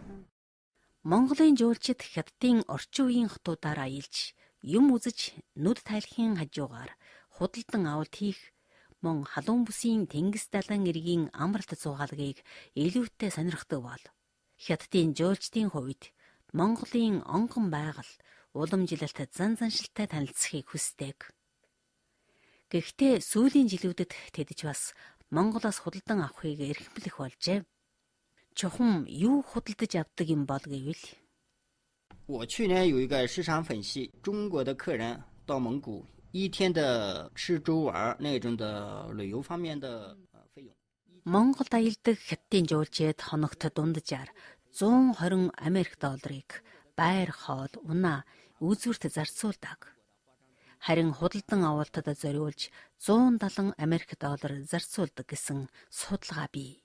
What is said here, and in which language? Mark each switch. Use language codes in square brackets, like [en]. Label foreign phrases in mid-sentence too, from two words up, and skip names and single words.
[mn] Монголын жуулчид Хятадын орчин үеийн хотуудаар аялж, юм үзэж, нүд тайлахын хажуугаар худалдан авалт хийх, мөн халуун бүсийн тэнгис далайн эргийн амралт зугаалгыг илүүтэй сонирхдог бол Хятадын жуулчдын хувьд Монголын онгон байгаль, уламжлалт зан заншилтай танилцахыг хүсдэг. Гэхдээ сүүлийн жилүүдэд тэдж бас Монголоос худалдан авахыг эрхэмлэх болжээ. Чухам юу худалдаж авдаг юм бол гэвэл [zh] 我去年有一个市场分析，中国的客人到蒙古1天的吃住玩那种的旅游方面的费用。 [mn] Монголд аялдаг Хятадын жуулчид хоногт дунджаар 120 Америк долларыг байр, хоол, унаа, үзүүрт зарцуулдаг. Харин худалдан авалтад зориулж 170 Америк доллар зарцуулдаг гэсэн судалгаа бий.